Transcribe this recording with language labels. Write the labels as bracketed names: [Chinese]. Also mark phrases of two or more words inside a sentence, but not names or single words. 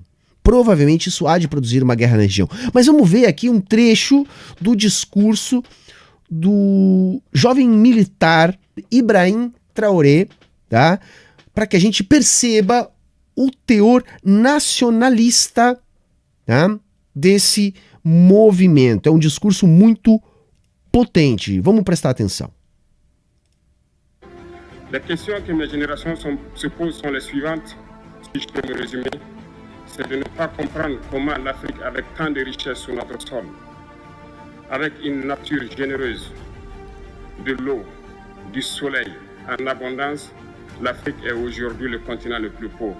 [Portuguese] Provavelmente isso há de produzir uma guerra na região. Mas vamos ver aqui um trecho do discurso do jovem militar Ibrahim Traoré, tá? Para que a gente perceba o teor nacionalista, tá, desse movimento. É um discurso muito potente. Vamos prestar atenção. [French] Les questions que mes générations se posent sont les suivantes, si je peux me résumer. C'est de ne pas comprendre comment l'Afrique, avec tant de richesses sur notre sol, avec une nature généreuse, de l'eau, du soleil en abondance, l'Afrique est aujourd'hui le continent le plus pauvre.